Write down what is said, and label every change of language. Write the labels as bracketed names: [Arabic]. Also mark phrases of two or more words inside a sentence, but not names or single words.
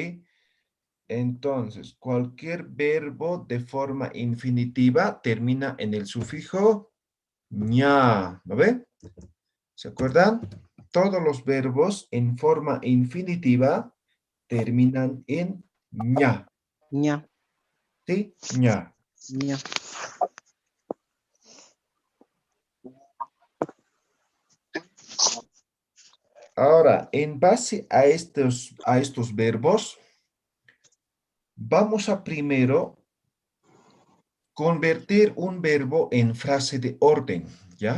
[Spanish] Entonces, cualquier verbo de forma infinitiva termina en el sufijo ña, ¿lo ven? ¿Se acuerdan? Todos los verbos en forma infinitiva terminan en ña. ña. ¿Sí? ña. ña. Ahora, en base a estos verbos, vamos a primero convertir un verbo en frase de orden, ¿ya?